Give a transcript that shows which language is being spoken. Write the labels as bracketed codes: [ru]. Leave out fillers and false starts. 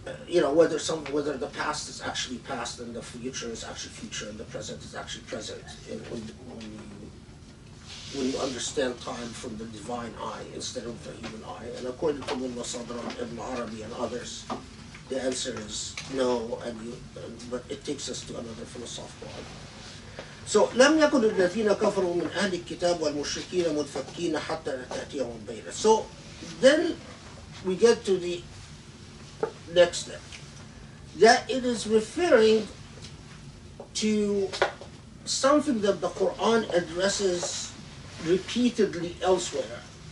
[en] Whether the past is actually past and the future is actually future and the present is actually present, and when you understand time from the divine eye instead of the human eye. And according to Mullah Sadr, Ibn Arabi, and others, the answer is no, but it takes us to another philosophical argument. [ar] So, لم يكن الذين كفروا من أهل الكتاب والمشركين منفكين حتى تأتيهم البينة. [en] So, then we get to the next step, that it is referring to something that the Quran addresses repeatedly elsewhere,